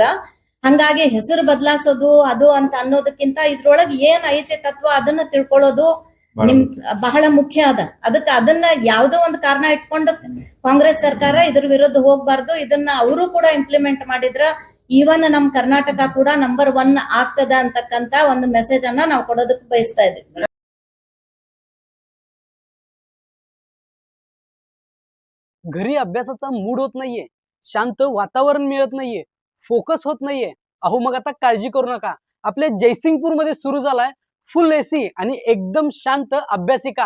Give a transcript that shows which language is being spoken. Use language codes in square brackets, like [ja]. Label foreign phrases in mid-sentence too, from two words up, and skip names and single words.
[kn] ಹಂಗಾಗಿ ಹೆಸರು ಬದಲಾಯಿಸೋದು ಅದು ಅಂತ ಅನ್ನೋದಕ್ಕಿಂತ ಇದ್ರೊಳಗೆ ಏನ್ ಐತಿ ತತ್ವ ಅದನ್ನ ತಿಳ್ಕೊಳ್ಳೋದು ಬಹಳ ಮುಖ್ಯ ಅದ. ಅದಕ್ಕೆ ಅದನ್ನ ಯಾವ್ದೋ ಒಂದು ಕಾರಣ ಇಟ್ಕೊಂಡು ಕಾಂಗ್ರೆಸ್ ಸರ್ಕಾರ ಇದ್ರ ವಿರುದ್ಧ ಹೋಗ್ಬಾರ್ದು. ಇದನ್ನ ಅವರು ಕೂಡ ಇಂಪ್ಲಿಮೆಂಟ್ ಮಾಡಿದ್ರ ಈವನ್ ನಮ್ ಕರ್ನಾಟಕ ಕೂಡ ನಂಬರ್ 1 ಆಗ್ತದ ಅಂತಕ್ಕಂತ ಒಂದು ಮೆಸೇಜ್ ಅನ್ನ ನಾವು ಕೊಡೋದಕ್ಕೆ ಬಯಸ್ತಾ ಇದ್ದೀವಿ. [mr] घरी अभ्यासाचा मूड होत नाहीये, शांत वातावरण मिळत नाहीये, फोकस होत नाहीये. अहो मग आता काळजी करू नका. आपल्या जयसिंगपूर मध्ये सुरू झालाय [en] full AC [mr] आणि एकदम शांत अभ्यासिका.